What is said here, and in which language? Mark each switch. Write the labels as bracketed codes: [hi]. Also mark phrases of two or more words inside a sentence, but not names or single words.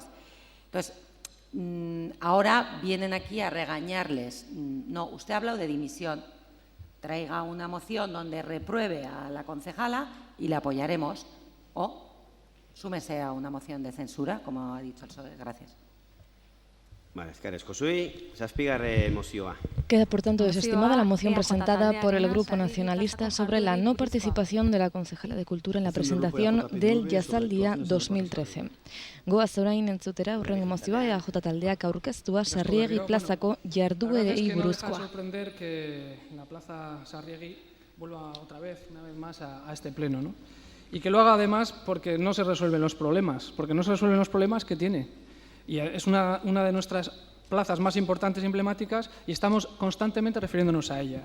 [es] Entonces, ahora vienen aquí a regañarles. No, usted ha hablado de dimisión. Traiga una moción donde repruebe a la concejala y la apoyaremos. O súmese a una moción de censura, como ha dicho el PSOE. Gracias. Vale, [eu] eskerrik asko zui. Zazpigarren mozioa. [es] Queda, por tanto, desestimada la moción presentada por el Grupo Nacionalista sobre la no participación de la concejala de Cultura en la presentación del Jazaldia 2013. [eu] Goaz orain entzutera hurrengo mozioa EAJ taldeak aurkeztua Sarriegi plazako jarduerei buruzkoa. [es] No deja de sorprender que la plaza Sarriegi vuelva otra vez, una vez más, a este pleno, ¿no? Y que lo haga además porque no se resuelven los problemas, que tiene. Y es una de nuestras plazas más importantes y emblemáticas y estamos constantemente refiriéndonos a ellas.